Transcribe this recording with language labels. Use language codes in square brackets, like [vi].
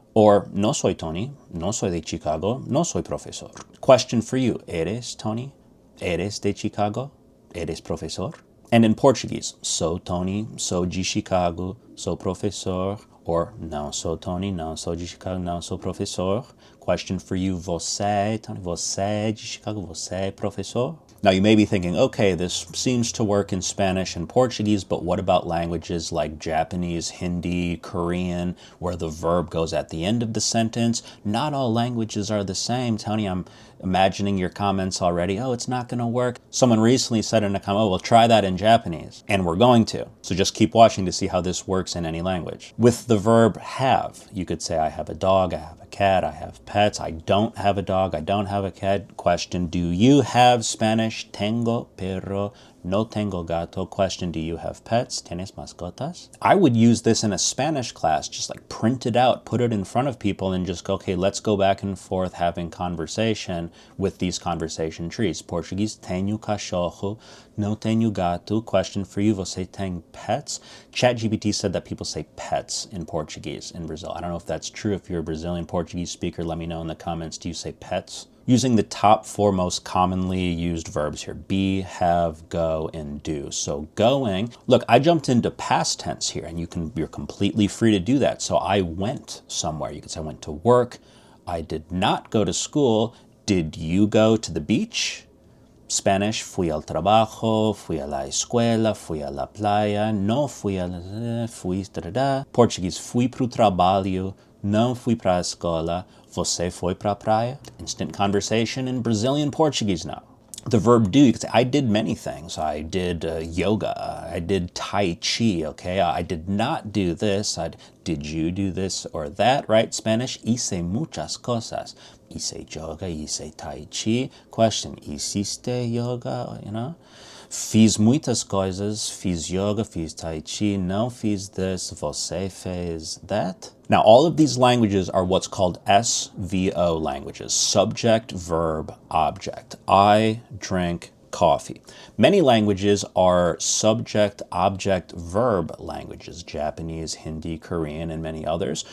[es] Or, no soy Tony, no soy de Chicago, no soy profesor. [en] Question for you, [es] eres Tony? Eres de Chicago? Eres profesor? [en] And in Portuguese, [pt] sou Tony, sou de Chicago, sou professor. Or, não sou Tony, não sou de Chicago, não sou professor. [en] Question for you, [pt] você, Tony, você é de Chicago, você é professor? [en] Now, you may be thinking, okay, this seems to work in Spanish and Portuguese, but what about languages like Japanese, Hindi, Korean, where the verb goes at the end of the sentence? Not all languages are the same. Tony, I'm imagining your comments already. Oh, it's not going to work. Someone recently said in a comment, oh, well, try that in Japanese. And we're going to. So just keep watching to see how this works in any language. With the verb have, you could say, I have a dog, I have a cat, I have pets, I don't have a dog, I don't have a cat. Question, do you have Spanish? [es] Tengo perro, no tengo gato. [en] Question, do you have pets? [es] ¿Tienes mascotas? [en] I would use this in a Spanish class, just like print it out, put it in front of people and just go, okay, let's go back and forth having conversation with these conversation trees. [pt] Portuguese, tenho cachorro, no tenho gato. [en] Question for you, [pt] você tem pets? [en] ChatGPT said that people say pets in Portuguese in Brazil. I don't know if that's true. If you're a Brazilian Portuguese speaker, let me know in the comments. Do you say pets? Using the top four most commonly used verbs here, be, have, go, and do. So going, look, I jumped into past tense here, and you're completely free to do that. So I went somewhere. You could say I went to work. I did not go to school. Did you go to the beach? [es] Spanish, fui al trabajo, fui a la escuela, fui a la playa, no fui a la, fui, da. [pt] Portuguese, fui pro trabalho, não fui pra escola, você foi pra praia. [en] Instant conversation in Brazilian Portuguese now. The verb do, you could say, I did many things. I did yoga. I did Tai Chi, okay? I did not do this. Did you do this or that, right? [es] Spanish, hice muchas cosas. Hice yoga, hice Tai Chi. [en] Question, [es] hiciste yoga, [en] you know? [pt] Fiz muitas coisas, fiz yoga, fiz Tai Chi, não fiz this, você fez that. [en] Now, all of these languages are what's called SVO languages, subject, verb, object. I drink coffee. Many languages are subject, object, verb languages, Japanese, Hindi, Korean, and many others.